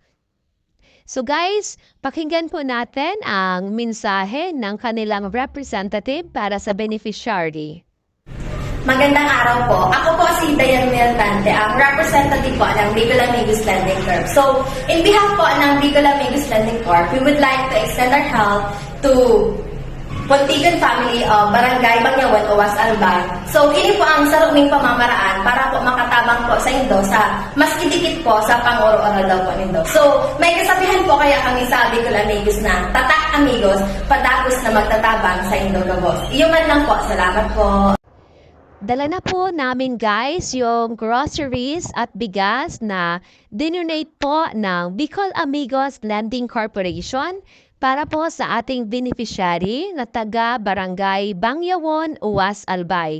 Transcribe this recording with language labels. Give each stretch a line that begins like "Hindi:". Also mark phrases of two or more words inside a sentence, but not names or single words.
Filipino: So guys, pakinggan po natin ang mensahe ng kanilang representative para sa beneficiary. Magandang araw po. Ako po si Dayan Miltante, ang representative po ng Bicol Amigos Lending Corp.
English: So, in behalf po ng Bicol Amigos Lending Corp, we would like to extend our help to Pontigan family of Barangay Bangyawon, Uwas, Albay.
Bikol: So, ini po ang saruming pamamaraan para po makatabang po sa Indo sa mas idikit po sa pang-oro-oral daw po nindo. So, may kasabihan po kaya kami sa Bicol Amigos na tatak amigos, patagos na magtatabang sa Indo gabos.
Filipino: Iyon man lang po. Salamat po. Dala na po namin guys yung groceries at bigas na dinonate po ng Bicol Amigos Lending Corporation para po sa ating beneficiary na taga Barangay Bangyawon, Uwas, Albay.